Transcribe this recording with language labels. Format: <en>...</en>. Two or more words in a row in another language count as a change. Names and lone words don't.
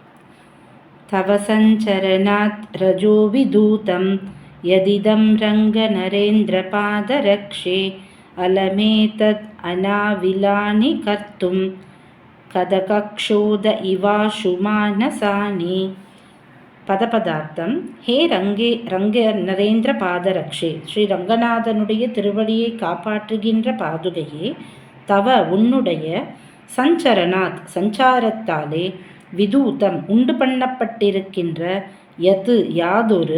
<sa>तव सञ्चरणात् रजो विधूतं यदिदं रङ्गनरेन्द्रपादरक्षे अलमेतद् अनाविलानि कर्तुं कदकक्षोद इवाशु मानसानि.</sa> <ta>பதபதார்த்தம்.</ta> <sa>हे रङ्ग नरेन्द्र पादरक्षे,</sa> <ta>ஸ்ரீ ரங்கநாதனுடைய திருவடியை காப்பாற்றுகின்ற பாதுகையே, தவ உன்னுடைய சஞ்சரணாத் சஞ்சாரத்தாலே விதூதம் உண்டு பண்ணப்பட்டிருக்கின்ற யது யாதொரு</ta>